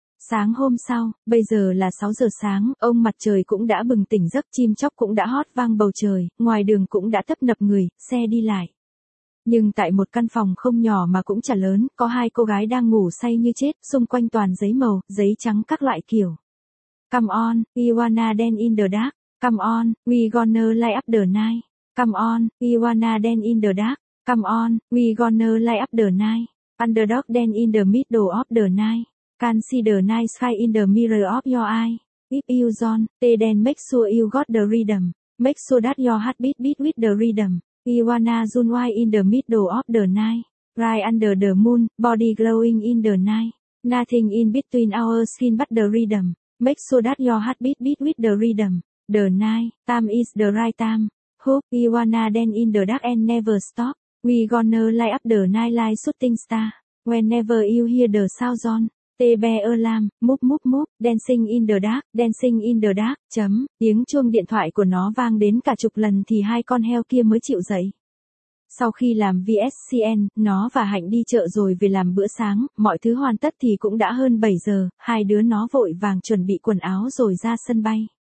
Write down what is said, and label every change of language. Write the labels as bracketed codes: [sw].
[vi] Sáng hôm sau, bây giờ là 6 giờ sáng, ông mặt trời cũng đã bừng tỉnh giấc, chim chóc cũng đã hót vang bầu trời, ngoài đường cũng đã tấp nập người, xe đi lại. Nhưng tại một căn phòng không nhỏ mà cũng chả lớn, có hai cô gái đang ngủ say như chết, xung quanh toàn giấy màu, giấy trắng các loại kiểu. [en] Come on, we wanna dance in the dark. Come on, we gonna light up the night. Come on, we wanna dance in the dark. Come on, we gonna light up the night. Underdog dance in the middle of the night. Can see the night sky in the mirror of your eye. If you don't, then make sure you got the rhythm. Make sure that your heart beat with the rhythm. We wanna run wild in the middle of the night. Right under the moon, body glowing in the night. Nothing in between our skin but the rhythm. Make sure that your heart beat with the rhythm. The night, time is the right time. Hope we wanna dance in the dark and never stop. We gonna light up the night like shooting star. Whenever you hear the sound on. [vi] Tê bè ơ lam, múp múp múp, [en] dancing in the dark, [vi] chấm, tiếng chuông điện thoại của nó vang đến cả chục lần thì hai con heo kia mới chịu dậy. Sau khi làm VSCN, nó và Hạnh đi chợ rồi về làm bữa sáng, mọi thứ hoàn tất thì cũng đã hơn 7 giờ, hai đứa nó vội vàng chuẩn bị quần áo rồi ra sân bay.